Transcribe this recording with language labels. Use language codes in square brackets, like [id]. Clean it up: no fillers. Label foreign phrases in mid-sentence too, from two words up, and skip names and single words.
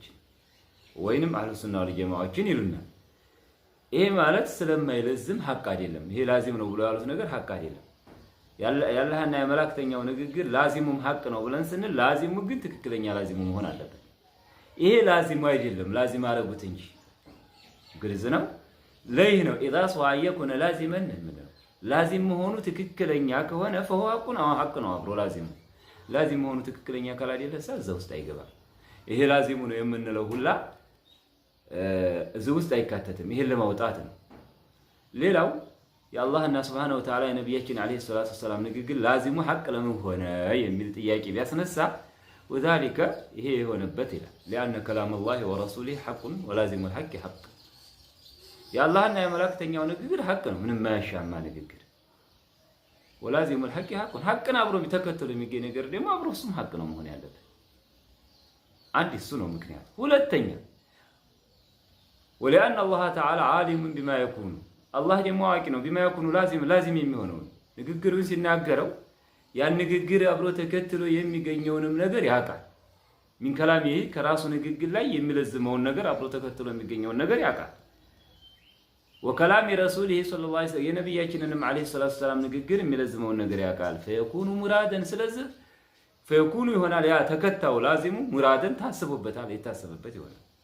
[am] ወይንም [ar] أهل السنة والجماعة [am] ይሉናል። ይሄ ማለት ስለማይለዝም ሐቅ አይደለም፣ ይሄ ላዚም ነው ብለው ያሉት ነገር ሐቅ አይደለም። ያላህና የመላእክተኛው ንግግር ላዚሙም ሐቅ ነው ብለን ስንል ላዚሙ ግን ትክክለኛ ላዚሙ መሆን አለበት። ይሄ ላዚሙ አይደለም፣ ላዚም አረጉት እንጂ ግልጽ ነው። ለይህ ነው [ar] إذا صح يكون لازما [am] ነው ላዚም መሆኑ ትክክለኛ ከሆነ فهو ሐቅ ነው አብሮ ላዚም መሆኑ ትክክለኛ ካላደለ እዛ ውስጥ አይገባም። ይሄ ላዚሙ ነው የምንለው ሁላ እዚህ ውስጥ አይካተትም። ይሄን ለማውጣት ነው። ሌላው የአላህና [ar] سبحانه وتعالى [am] የነቢያችን [ar] عليه الصلاة والسلام [am] ንግግር ላዚሙ ሐቅ ለምን ሆነ የሚል ጥያቄ ቢያስነሳ وذلك ይሄ የሆነበት ይላል [ar] لأن كلام الله ورسوله حق ولازم الحق حق [am] የአላህና የመላእክተኛው ንግግር ሐቅ ነው፣ ምንም ማያሻማ ንግግር። [ar] ولازم الحق حق [am] ሐቅን አብሮ ቢተከተሉ የሚገኝ ነገር ደግሞ አብሮ እሱም ሐቅ ነው መሆን ያለበት። አንድ እሱ ነው ምክንያት። ሁለተኛ [ar] ولأن الله تعالى عالم بما يكون [am] አላህ ደግሞ አዋቂ ነው [ar] بما يكون [am] ላዚም የሚሆነው ንግግሩን ሲናገረው ያን ንግግር አብሮ ተከትሎ የሚገኘውንም ነገር ያውቃል። [ar] من كلام [am] ከራሱ ንግግር ላይ የሚለዝመውን ነገር አብሮ ተከትሎ የሚገኘውን ነገር ያውቃል። [ar] وكلام رسوله صلى الله عليه وسلم [am] የነቢያችንንም [ar] عليه الصلاة والسلام [am] ንግግር የሚለዝመውን ነገር ያውቃል። [ar] فيكون مرادا [am] ስለዚህ ፈየኩኑ ይሆናል ያ ተከታው ላዚሙ ሙራደን ታስቦበታል፣ የታሰበበት ይሆናል።